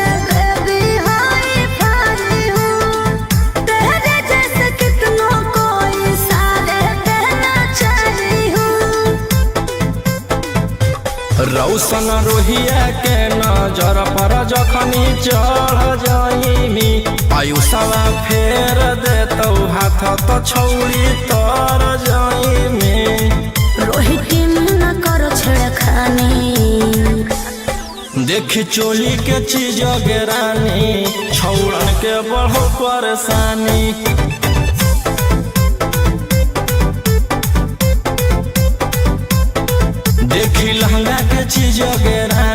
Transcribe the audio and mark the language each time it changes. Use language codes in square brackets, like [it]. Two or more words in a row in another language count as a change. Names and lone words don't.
[hi] बेबी हाय फाई हूँ तेरे जैसे कितनों को इशारे देना चाहिए हूँ [anp] रौशन रोहिया के नजर पर जखनी चढ़ जाइमी आयुषवा फेर देतौ हाथ तो छौड़ी तर जाइमी रोहिती में न करो छेड़खानी देख चोली के चीज गे रानी छौड़न के बढ़ो परेशानी देखी लहंगा के चीज गे